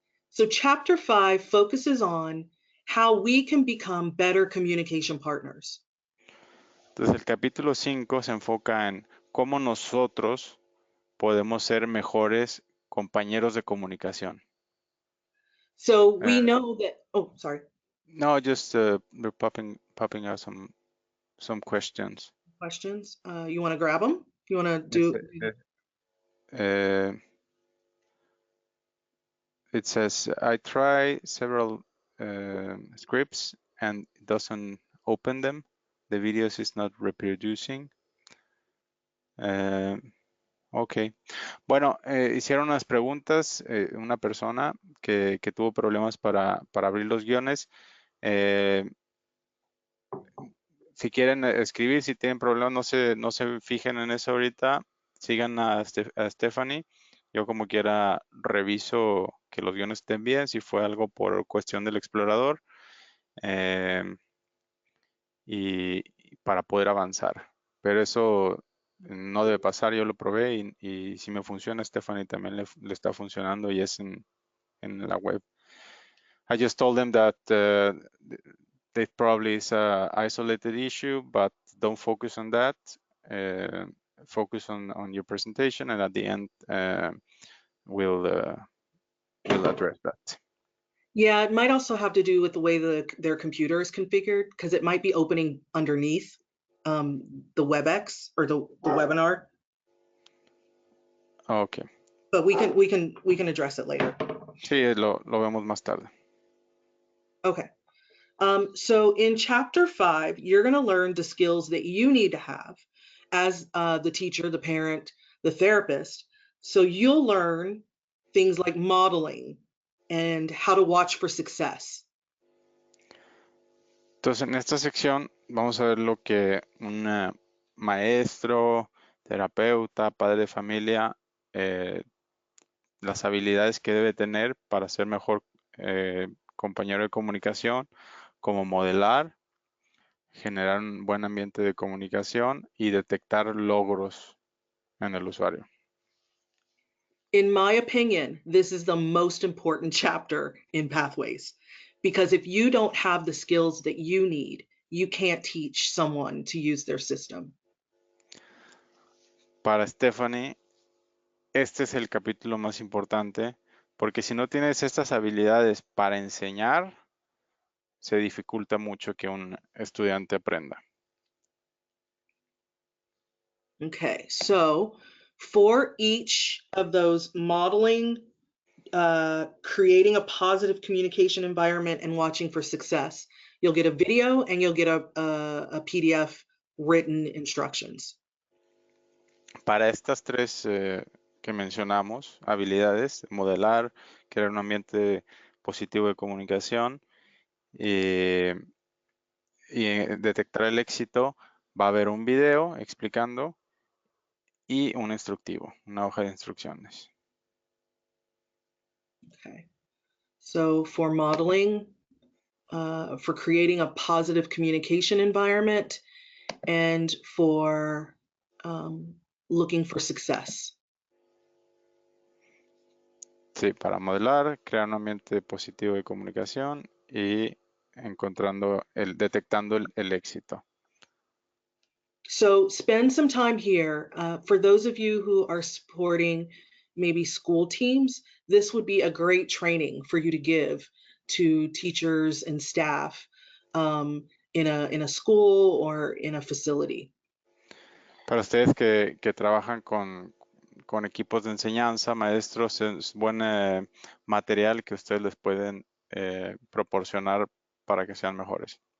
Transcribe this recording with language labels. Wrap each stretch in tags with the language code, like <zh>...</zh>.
<en>So chapter 5 focuses on how we can become better communication partners.</en> <es>Entonces el capítulo 5 se enfoca en cómo nosotros podemos ser mejores compañeros de comunicación.</es> <en>So we know that, oh, sorry. No, just they're popping out some questions. Questions? You want to grab them? You want to do? Uh, it says, I try several scripts and it doesn't open them. The videos is not reproducing. Ok.</en> <es>Bueno, hicieron unas preguntas, una persona que tuvo problemas para abrir los guiones. Si quieren escribir, si tienen problemas, no se fijen en eso ahorita. Sigan a Stephanie. Yo como quiera reviso que los guiones estén bien, si fue algo por cuestión del explorador y para poder avanzar. Pero eso no debe pasar, yo lo probé y si me funciona, Stephanie también le está funcionando y es en la web.</es> <en>I just told them that it probably is an isolated issue, but don't focus on that. Focus on your presentation, and at the end, we'll address that. Yeah, it might also have to do with the way their computer is configured because it might be opening underneath the WebEx or the webinar. Okay. But we can address it later.</en> <es>Sí, lo vemos más tarde.</es> <en>Okay. So in chapter 5, you're going to learn the skills that you need to have as the teacher, the parent, the therapist. So you'll learn things like modeling and how to watch for success.</en> <es>Entonces, en esta sección vamos a ver lo que un maestro, terapeuta, padre de familia, las habilidades que debe tener para ser mejor compañero de comunicación, como modelar, generar un buen ambiente de comunicación y detectar logros en el usuario.</es> <en>In my opinion, this is the most important chapter in Pathways, because if you don't have the skills that you need, you can't teach someone to use their system.</en> <es>Para Stephanie, este es el capítulo más importante porque si no tienes estas habilidades para enseñar, se dificulta mucho que un estudiante aprenda.</es> <en>Okay, so for each of those modeling, creating a positive communication environment, and watching for success, you'll get a video and you'll get a PDF written instructions.</en> <es>Para estas tres que mencionamos, habilidades, modelar, crear un ambiente positivo de comunicación y detectar el éxito, va a haber un video explicando y un instructivo, una hoja de instrucciones.</es> <en>Okay, so for modeling, for creating a positive communication environment, and for looking for success.</en> <es>Sí, para modelar, crear un ambiente positivo de comunicación y detectando el éxito.</es> <en>So spend some time here. For those of you who are supporting maybe school teams, this would be a great training for you to give to teachers and staff in a school or in a facility.</en> <es>Para ustedes que trabajan con equipos de enseñanza, maestros, es buen material que ustedes les pueden proporcionar para que sean mejores.</es>